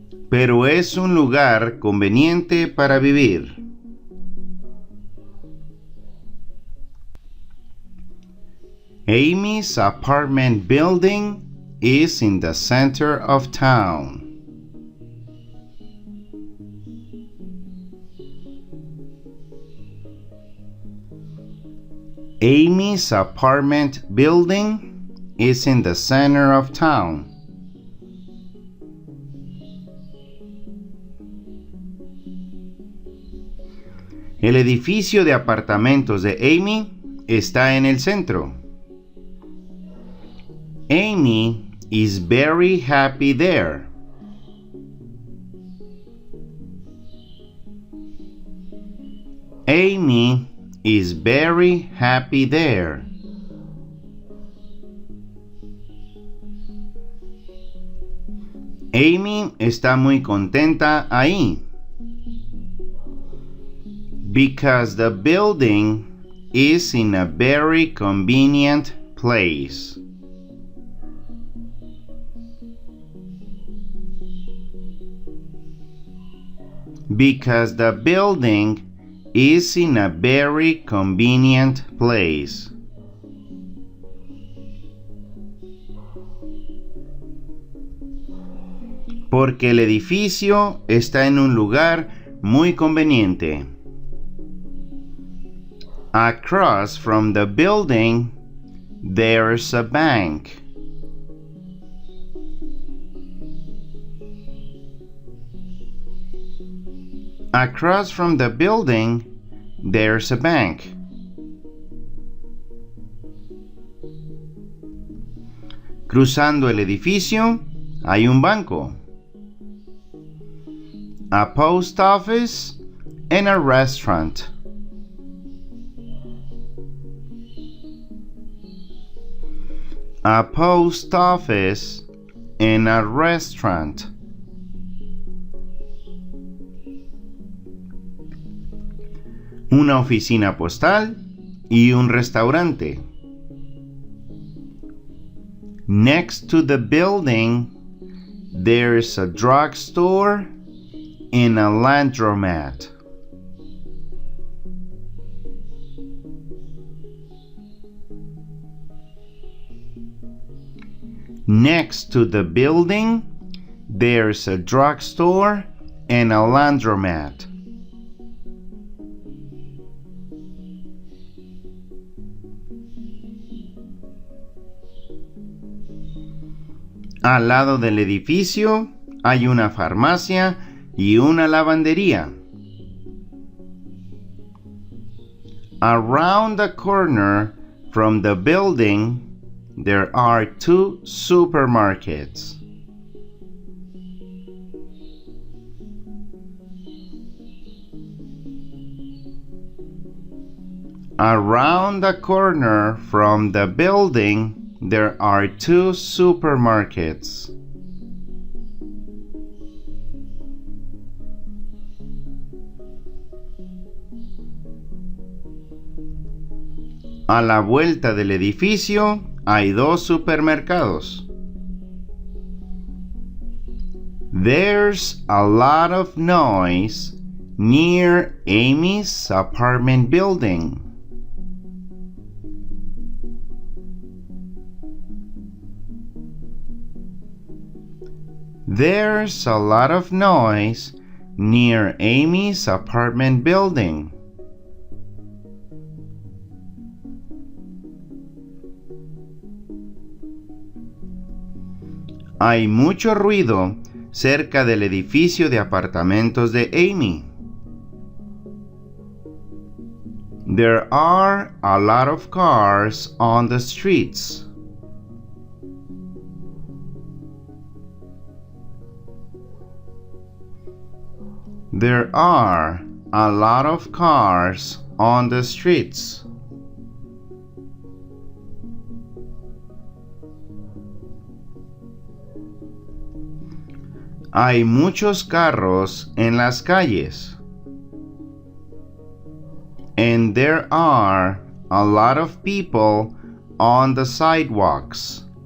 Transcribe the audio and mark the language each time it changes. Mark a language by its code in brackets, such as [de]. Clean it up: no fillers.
[es] Pero es un lugar conveniente para vivir. [en] Amy's apartment building is in the center of town. Amy's apartment building is in the center of town. [es] El edificio de apartamentos de Amy está en el centro. [en] Amy is very happy there. Amy is very happy there. [es] Amy está muy contenta ahí. [en] Because the building is in a very convenient place. Because the building is in a very convenient place. [es] Porque el edificio está en un lugar muy conveniente. [en] Across from the building, there's a bank. Across from the building, there's a bank. [es] Cruzando el edificio, hay un banco. [en] A post office and a restaurant. A post office and a restaurant. [es] Una oficina postal y un restaurante. [en] Next to the building, there's a drugstore and a laundromat. Next to the building, there's a drugstore and a laundromat. [es] Al lado del edificio hay una farmacia y una lavandería. [en] Around the corner from the building, there are two supermarkets. Around the corner from the building, there are two supermarkets. [es] A la vuelta del edificio hay dos supermercados. [en] There's a lot of noise near Amy's apartment building. There's a lot of noise near Amy's apartment building. [es] Hay mucho ruido cerca del edificio de apartamentos de Amy. [en] There are a lot of cars on the streets. There are a lot of cars on the streets. [es] Hay muchos carros en las calles. [en] And there are a lot of people on the sidewalks.